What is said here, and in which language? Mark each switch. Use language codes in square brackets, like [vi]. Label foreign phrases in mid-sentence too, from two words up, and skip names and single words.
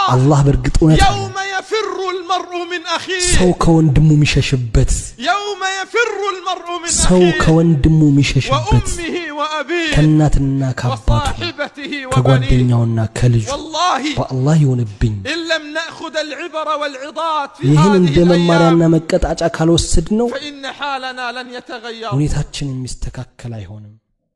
[am] አላህ በርግጥ እውነት አለ [ar] يوم يفر المرء من [am] ሰው [ar] أخيه [am] ከወንድሙ የሚሸሽበት [ar] يوم يفر المرء من [am] ሰው [ar] أخيه [am] ከወንድሙ የሚሸሽበት [ar] وأمه وأبيه [am] ከእናትና ከአባቱ [ar] وصاحبته وبنيه [am] ከጓደኛውና ከልጁ [ar] والله [am] በአላህ ይሁንብኝ [ar] إن لم نأخذ العبر والعظات في [am] ይህን [ar] هذه [am] እንደ መማሪያና [ar] الأيام [am] መቀጣጫ ካልወሰድ ነው [ar] فإن حالنا لن يتغير [am] ሁኔታችን የሚስተካከል አይሆንም